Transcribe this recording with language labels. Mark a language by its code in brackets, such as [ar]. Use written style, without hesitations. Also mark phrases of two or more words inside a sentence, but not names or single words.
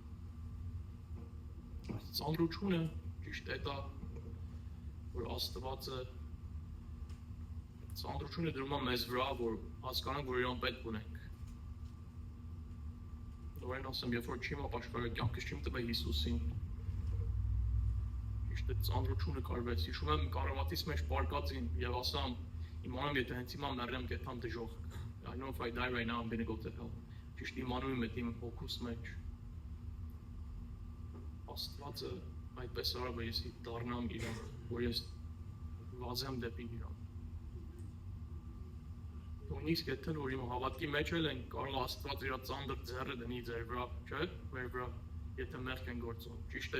[hy] Ծանրությունը ճիշտ է դա, որ Աստվածը ծանրությունը դրում է մեզ վրա, որ հասկանանք, որ իրան պետք ունենք։ Նորեն ասեմ, երբ որ չիմ ապաշխարել կյանքս չիմ տվել Հիսուսին, ճիշտ է ծանրությունը կարվեց։ Հիշում եմ կարավատիս մեջ պարկածին եւ ասամ, իմանամ, եթե հենց հիմա մեռնեմ, կեթամ դժոխք։ [en] I know if I die right now, I'm gonna go to hell. [hy] Ճիշտ իմանում եմ իմ հոգուս մեջ։ Աստվածը այդպես արավ, որ ես դառնամ իրան, որ ես վազեմ դեպի իրան։ Նույնիսկ եթե որ իմ հավատքի մեջ էլ են, կարող Աստված իր ծանր ձեռը դնի ձեր վրա, չէ՞, մեր վրա, եթե մեղք են գործում։ Ճիշտ